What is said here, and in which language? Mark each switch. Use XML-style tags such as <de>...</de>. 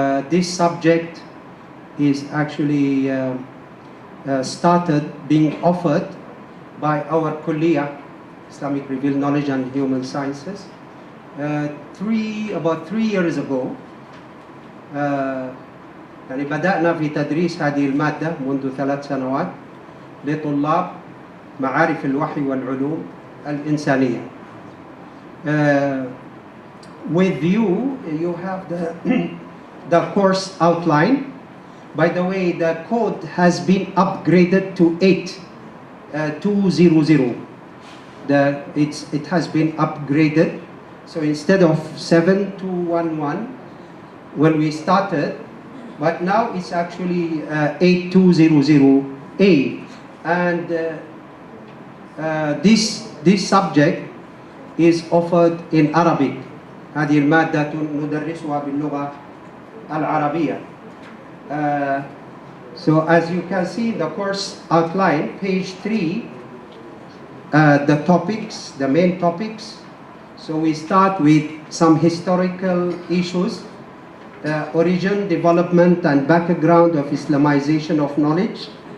<en>This subject is actually started being offered by our Kulliyah, Islamic Revealed Knowledge and Human Sciences, about 3 years ago.</en> <ar>يعني بدأنا في تدريس هذه المادة منذ 3 سنوات لطلاب معارف الوحي والعلوم الإنسانية.</ar> <en>With you, you have the course outline. By the way, the code has been upgraded to 8200. It has been upgraded. So instead of 7211 when we started, but now it's actually 8200A. And this subject is offered in Arabic.</en> <ar>هذه المادة ندرسها باللغة العربية.</ar> <en>So as you can see, the course outline, page 3, the topics, the main topics. So we start with some historical issues, origin, development, and background of Islamization of knowledge.</en>